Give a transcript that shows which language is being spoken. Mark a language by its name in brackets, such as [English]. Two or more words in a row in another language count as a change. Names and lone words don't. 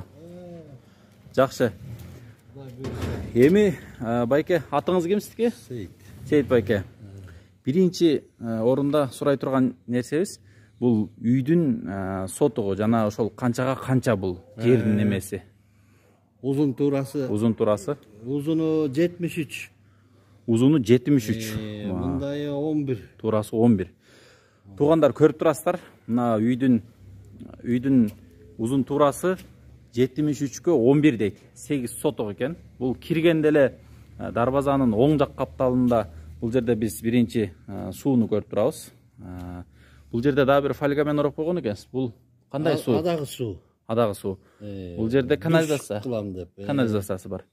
[Kyrgyz] Жакшы. Эми байке, атыңыз ким сиздики? Сейит. Сейит байке. Биринчи орунда сурай турган нерсебиз бул үйдүн сотугу, жана ошол канчага канча бул жердин немеси? Узун туурасы. Узун туурасы. Узуну 73. Узуну 73. Мындайы 11. Туурасы 11. Туғандар, көрүп турасыздар. Мына үйдүн узун туурасы 73-кө 11 дейт. 8 соток экен. Бул киргенде эле дарбазанын оң жак капталында бул жерде биз биринчи сууну көрүп турабыз. Бул жерде дагы бир фольгамен ороп койгон экенсиз. Бул кандай суу? Адагы суу. Адагы суу. Бул жерде канализация. Канализациясы бар.